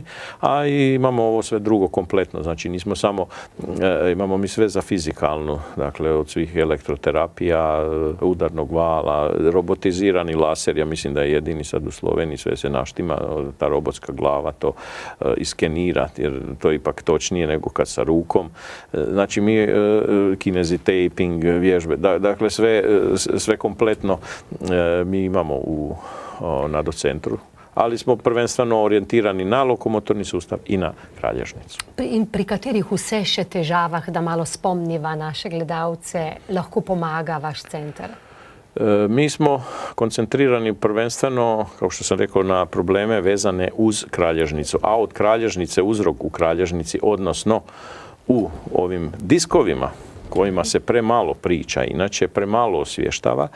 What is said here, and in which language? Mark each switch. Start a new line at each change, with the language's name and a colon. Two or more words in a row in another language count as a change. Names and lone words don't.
Croatian: A i imamo ovo sve drugo kompletno. Znači nismo samo, imamo mi sve za fizikalnu, dakle od svih elektroterapija, udarnog vala, robotizirani laser, ja mislim da je jedini sad u Sloveniji, sve se naštima, ta robotska glava to iskenira, jer to je ipak točnije nego kad sa rukom. Znači mi kinezi taping, vježbe, dakle sve kompletno mi imamo u nadocentru, ali smo prvenstveno orijentirani na lokomotorni sustav i na kralježnicu.
Slovenian: In pri katerih vse še težavah, da malo spomniva naše gledalce, lahko pomaga vaš center?
Croatian: Mi smo koncentrirani prvenstveno, kao što sam rekao, na probleme vezane uz kralježnicu, a od kralježnice, uzrok u kralježnici, odnosno u ovim diskovima kojima se premalo priča, inače premalo osvještava.